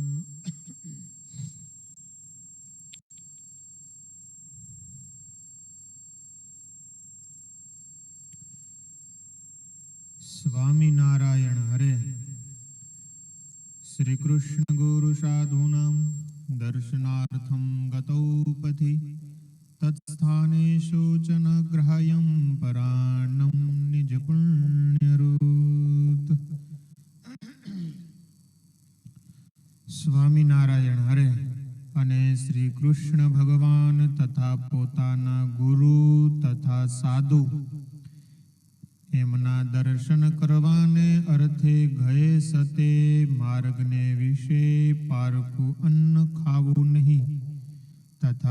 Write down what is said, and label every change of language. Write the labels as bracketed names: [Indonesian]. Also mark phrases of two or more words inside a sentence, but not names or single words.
[Sanskrit] स्वामिनारायण हरे श्रीकृष्ण गुरु साधूनां दर्शनार्थं गतौ पथि तत्स्थाने शोचनग्रहायं परान्नं [Gujarati] निजपुण्यरूत સ્વામિનારાયણ હરે અને શ્રી કૃષ્ણ ભગવાન તથા પોતાના ગુરુ તથા સાધુ એમના દર્શન કરવાને અર્થે ગયે સતે માર્ગને વિશે પારકું અન્ન ખાવું નહીં તથા